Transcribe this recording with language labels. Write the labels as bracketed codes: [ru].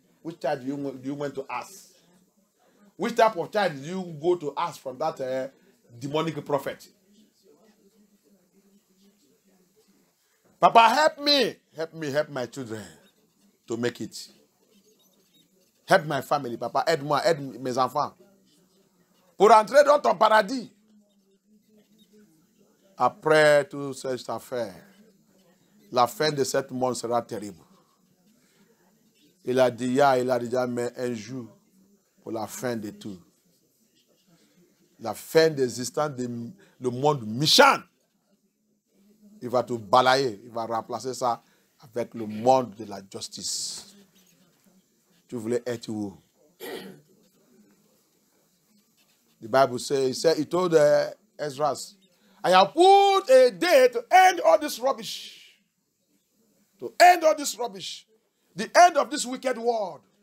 [en] Which child do you want to ask? Which type of child do you go to ask from that demonic prophet? Papa, help my children to make it. Help my family, Papa, [fr] aide-moi, aide mes enfants. Pour entrer dans ton paradis. Après toute cette affaire, la fin de cette monde sera terrible. Il a dit, il a déjà mis un jour pour la fin de tout. La fin d'existence du monde méchant. Il va tout balayer, il va remplacer ça avec le monde de la justice. Tu voulais être où? [en] The Bible says, he told Ezra, I have put a day to end all this rubbish. To end all this rubbish. The end of this wicked world.